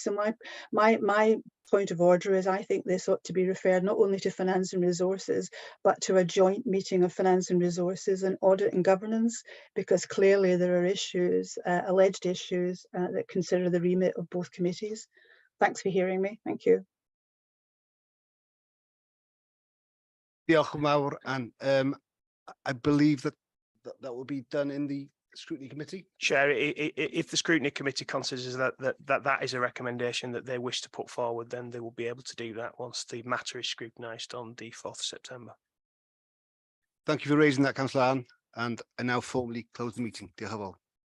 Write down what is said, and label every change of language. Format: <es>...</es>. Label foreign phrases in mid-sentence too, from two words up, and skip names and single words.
<en>So my point of order is I think this ought to be referred not only to Finance and Resources, but to a joint meeting of Finance and Resources and Audit and Governance, because clearly there are issues, alleged issues that consider the remit of both committees. Thanks for hearing me. Thank you.</en> <cy>Diolch yn fawr,</cy> <en>and I believe that will be done in the Scrutiny Committee. Chair, if the Scrutiny Committee considers that is a recommendation that they wish to put forward, then they will be able to do that once the matter is scrutinised on the 4th of September. Thank you for raising that, Councillor Anne, and I now formally close the meeting.</en> <cy>Diolch yn fawr.</cy>